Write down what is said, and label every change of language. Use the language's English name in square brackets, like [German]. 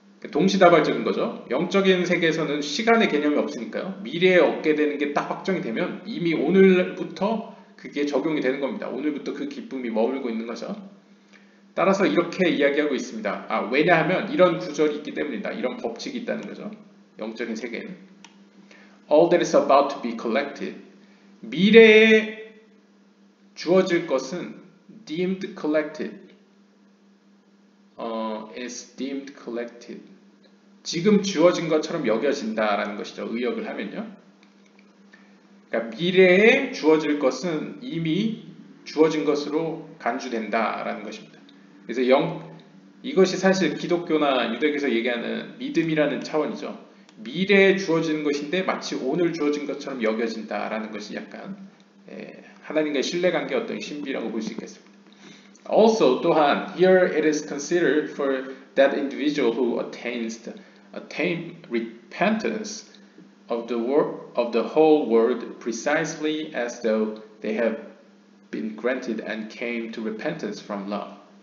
[Korean] 동시다발적인 거죠. 영적인 세계에서는 시간의 개념이 없으니까요. 미래에 얻게 되는 게 딱 확정이 되면 이미 오늘부터 그게 적용이 되는 겁니다. 오늘부터 그 기쁨이 머물고 있는 거죠. 따라서 이렇게 이야기하고 있습니다. 왜냐하면 이런 구절이 있기 때문이다. 이런 법칙이 있다는 거죠. 영적인 세계에는. [English] All that is about to be collected. [Korean] 미래에 주어질 것은 [English] deemed collected. is deemed collected. [Korean] 지금 주어진 것처럼 여겨진다라는 것이죠. 의역을 하면요. 그러니까 미래에 주어질 것은 이미 주어진 것으로 간주된다라는 것입니다. 그래서 이것이 사실 기독교나 유대교에서 얘기하는 믿음이라는 차원이죠. 미래에 주어지는 것인데 마치 오늘 주어진 것처럼 여겨진다라는 것이 약간 하나님과의 신뢰관계의 어떤 신비라고 볼 수 있겠습니다. [English] Also, [Korean] 또한 [English] here it is considered for that individual who attain repentance of the whole world precisely as though they have been granted and came to repentance from love.